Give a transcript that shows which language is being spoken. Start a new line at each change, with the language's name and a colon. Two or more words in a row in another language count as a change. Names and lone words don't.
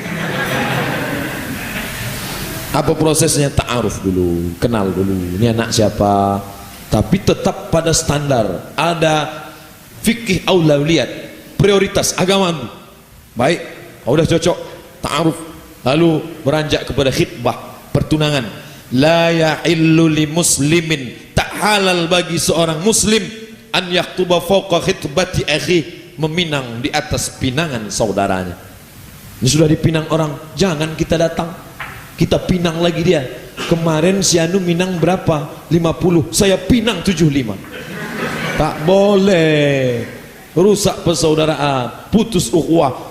Indonesian: Apa prosesnya? Ta'aruf dulu, kenal dulu, ini anak siapa. Tapi tetap pada standar. Ada fikih aulawiyat, prioritas agama. Baik, udah cocok, ta'aruf. Lalu beranjak kepada khitbah, pertunangan.
Arabic: لا يحل لمسلم,
Indonesian: tak halal bagi seorang muslim
Arabic: أن يخطب فوق خطبة أخيه,
Indonesian: meminang di atas pinangan saudaranya. Ini sudah dipinang orang, jangan kita datang, kita pinang lagi dia. Kemarin si Anu minang berapa? 50, saya pinang 75. Tak boleh, rusak persaudaraan, putus ukhuwah.